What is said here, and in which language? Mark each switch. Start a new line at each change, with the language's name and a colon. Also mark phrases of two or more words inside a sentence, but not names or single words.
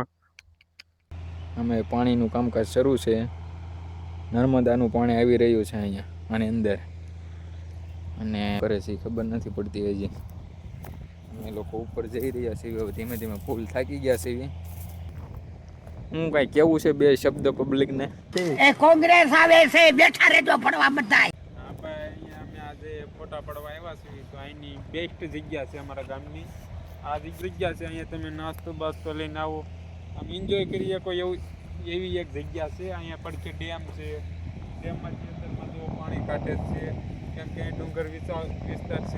Gujarati: અમે પાણીનું કામકાજ શરૂ છે. નર્મદાનું પાણી આવી રહ્યું છે અહીંયા આની અંદર, અને કરે છે ખબર નથી પડતી હજી. અમે લોકો ઉપર જઈ રહ્યા છીએ, ધીમે ધીમે ફૂલ થાકી ગયા છીએ. હું કઈ કેવું છે બે શબ્દ પબ્લિકને.
Hindi: ए कांग्रेस आवे से बैठा रे जो पड़वा बताए
Gujarati: આપણે અહીંયા અમે આજે ફોટા પડવા આવ્યા છીએ, તો અહીંની બેસ્ટ જગ્યા છે અમારા ગામની. આ જગ્યા છે, અહીંયા તમે નાસ્તો બાસ્તો લઈને આવો, આમ એન્જોય કરી શકો એવી એક જગ્યા છે. અહીંયા પડખે ડેમ છે, ડેમમાંથી અંદરમાં જો પાણી કાઢે છે, કેમ કે ડુંગર વિસ્તાર છે.